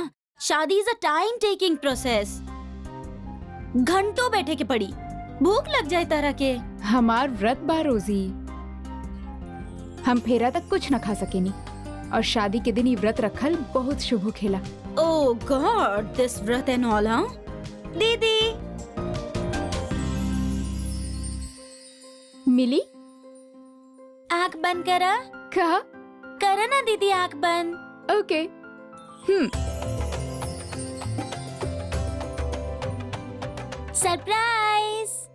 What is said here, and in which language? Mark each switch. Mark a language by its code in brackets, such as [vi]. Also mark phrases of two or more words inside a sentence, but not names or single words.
[en] शादी is a time taking process। [bho] घंटों बैठे के पड़ी, भूख लग जाए तरह के। हमार व्रत बा रोजी, हम फेरा तक कुछ न खा सकेनी। और शादी के दिन ये व्रत रखल बहुत शुभ होखेला। [en] Oh God, this व्रत and all। [bho] हाँ दीदी, मिली आँख बंद करा। कहा करा ना दीदी, आँख बंद। ओके। सरप्राइज।